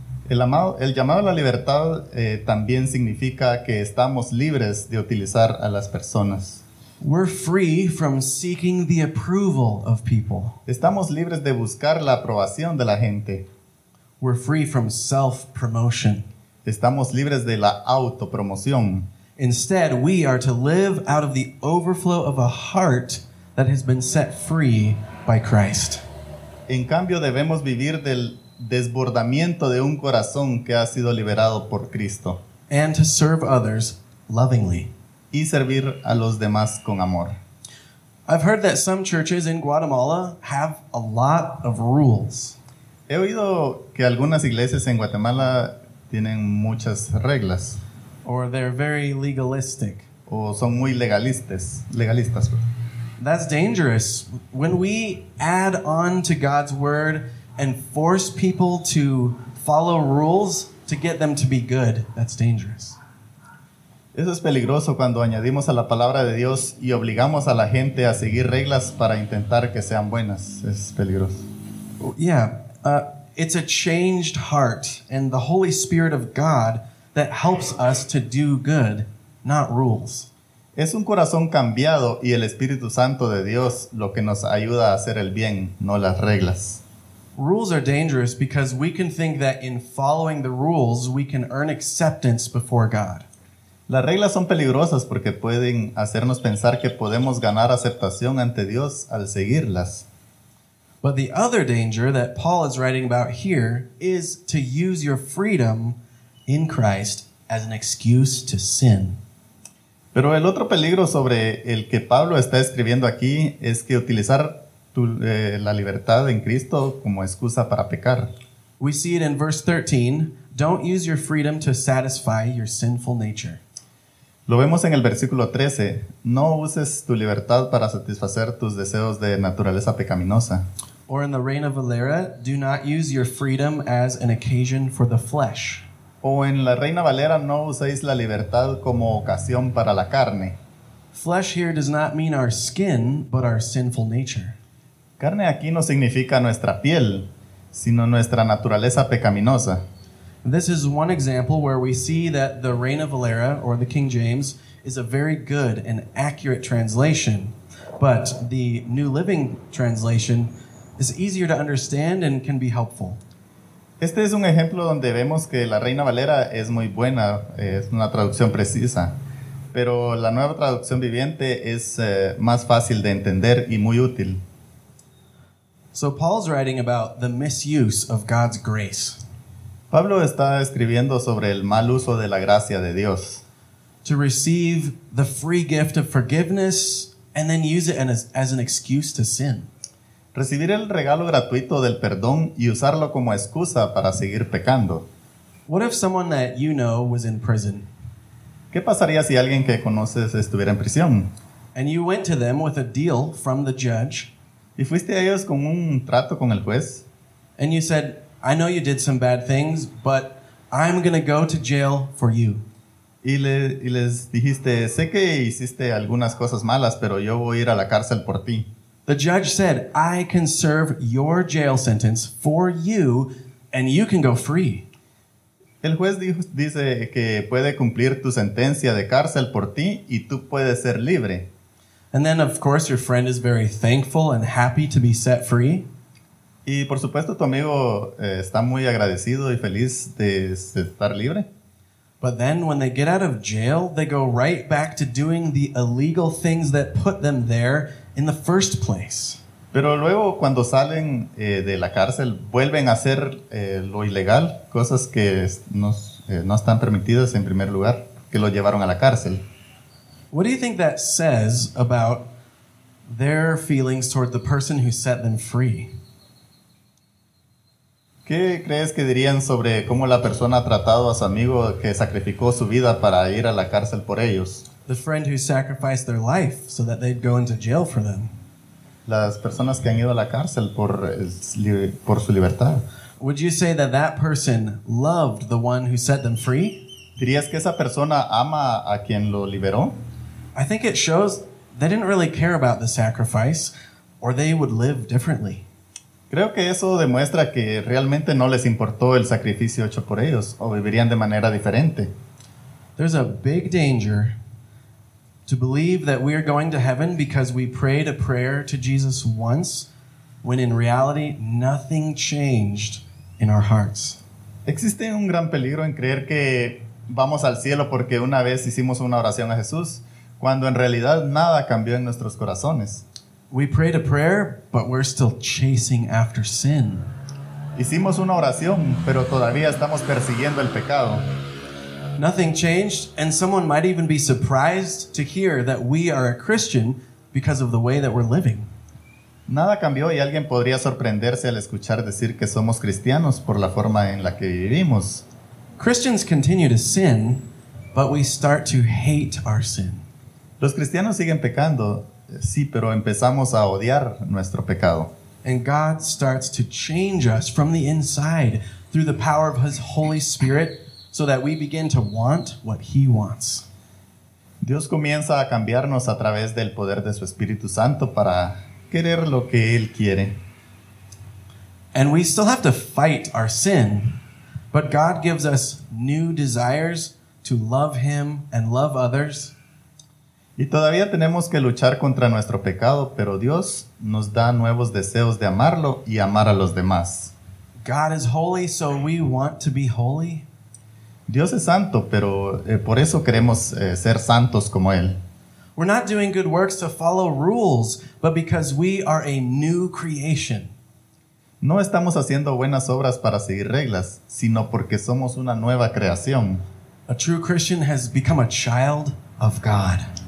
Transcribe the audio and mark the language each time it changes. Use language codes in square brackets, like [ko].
[es] El llamado a la libertad también significa que estamos libres de utilizar a las personas. [en] We're free from seeking the approval of people. [es] Estamos libres de buscar la aprobación de la gente. [en] We're free from self-promotion. [es] Estamos libres de la autopromoción. [en] Instead, we are to live out of the overflow of a heart that has been set free by Christ. [es] En cambio, debemos vivir del desbordamiento de un corazón que ha sido liberado por Cristo. [en] And to serve others lovingly. [es] Y servir a los demás con amor. [en] I've heard that some churches in Guatemala have a lot of rules. [es] He oído que algunas iglesias en Guatemala tienen muchas reglas. [en] Or they're very legalistic. [es] O son muy legalistas. [en] That's dangerous. When we add on to God's word and force people to follow rules to get them to be good, that's dangerous. [es] Eso es peligroso cuando añadimos a la palabra de Dios y obligamos a la gente a seguir reglas para intentar que sean buenas. Es peligroso. [en] Yeah, it's a changed heart and the Holy Spirit of God that helps us to do good, not rules. [es] Es un corazón cambiado y el Espíritu Santo de Dios lo que nos ayuda a hacer el bien, no las reglas. [en] Rules are dangerous because we can think that in following the rules we can earn acceptance before God. [es] Las reglas son peligrosas porque pueden hacernos pensar que podemos ganar aceptación ante Dios al seguirlas. [en] But the other danger that Paul is writing about here is to use your freedom in Christ as an excuse to sin. [es] Pero el otro peligro sobre el que Pablo está escribiendo aquí es que utilizar la libertad en Cristo como excusa para pecar. [en] We see it in verse 13. Don't use your freedom to satisfy your sinful nature. [es] Lo vemos en el versículo 13. No uses tu libertad para satisfacer tus deseos de naturaleza pecaminosa. [en] Or in the reign of Valera, do not use your freedom as an occasion for the flesh. [es] O en la Reina Valera, no uséis la libertad como ocasión para la carne. [en] Flesh here does not mean our skin, but our sinful nature. [es] Carne aquí no significa nuestra piel, sino nuestra naturaleza pecaminosa. [en] This is one example where we see that the Reina Valera, or the King James, is a very good and accurate translation. But the New Living Translation is easier to understand and can be helpful. [es] Este es un ejemplo donde vemos que la Reina Valera es muy buena, es una traducción precisa. Pero la Nueva Traducción Viviente es más fácil de entender y muy útil. [en] So Paul's writing about the misuse of God's grace. [es] Pablo está escribiendo sobre el mal uso de la gracia de Dios. [en] To receive the free gift of forgiveness and then use it as an excuse to sin. [es] Recibir el regalo gratuito del perdón y usarlo como excusa para seguir pecando. [en] What if someone that you know was in prison? [es] ¿Qué pasaría si alguien que conoces estuviera en prisión? [en] And you went to them with a deal from the judge. [es] ¿Y fuiste a ellos con un trato con el juez? [en] And you said, I know you did some bad things, but I'm going to go to jail for you. [es] Y les dijiste, sé que hiciste algunas cosas malas, pero yo voy a ir a la cárcel por ti. [en] The judge said, I can serve your jail sentence for you, and you can go free. [es] El juez dice que puede cumplir tu sentencia de cárcel por ti, y tú puedes ser libre. [en] And then, of course, your friend is very thankful and happy to be set free. [es] Y, por supuesto, tu amigo está muy agradecido y feliz de estar libre. [en] But then, when they get out of jail, they go right back to doing the illegal things that put them there in the first place. [es] Pero luego, cuando salen de la cárcel, vuelven a hacer lo ilegal, cosas que no están permitidas en primer lugar, que lo llevaron a la cárcel. [en] What do you think that says about their feelings toward the person who set them free? [es] ¿Qué crees que dirían sobre cómo la persona ha tratado a su amigo que sacrificó su vida para ir a la cárcel por ellos? [en] The friend who sacrificed their life so that they'd go into jail for them. [es] Las personas que han ido a la cárcel por su libertad. [en] Would you say that that person loved the one who set them free? [es] ¿Dirías que esa persona ama a quien lo liberó? [en] I think it shows they didn't really care about the sacrifice, or they would live differently. [es] Creo que eso demuestra que realmente no les importó el sacrificio hecho por ellos, o vivirían de manera diferente. [en] There's a big danger to believe that we are going to heaven because we prayed a prayer to Jesus once, when in reality nothing changed in our hearts. [es] Existe un gran peligro en creer que vamos al cielo porque una vez hicimos una oración a Jesús, cuando en realidad nada cambió en nuestros corazones. [en] We prayed a prayer, but we're still chasing after sin. [es] Hicimos una oración, pero todavía estamos persiguiendo el pecado. [en] Nothing changed, and someone might even be surprised to hear that we are a Christian because of the way that we're living. [es] Nada cambió y alguien podría sorprenderse al escuchar decir que somos cristianos por la forma en la que vivimos. [en] Christians continue to sin, but we start to hate our sin. [es] Los cristianos siguen pecando, sí, pero empezamos a odiar nuestro pecado. [en] And God starts to change us from the inside through the power of His Holy Spirit so that we begin to want what He wants. [es] Dios comienza a cambiarnos a través del poder de su Espíritu Santo para querer lo que Él quiere. [en] And we still have to fight our sin, but God gives us new desires to love Him and love others. [es] Y todavía tenemos que luchar contra nuestro pecado, pero Dios nos da nuevos deseos de amarlo y amar a los demás. [en] God is holy, so we want to be holy. [es] Dios es santo, pero por eso queremos ser santos como Él. [en] We're not doing good works to follow rules, but because we are a new creation. [es] No estamos haciendo buenas obras para seguir reglas, sino porque somos una nueva creación. [en] A true Christian has become a child of God.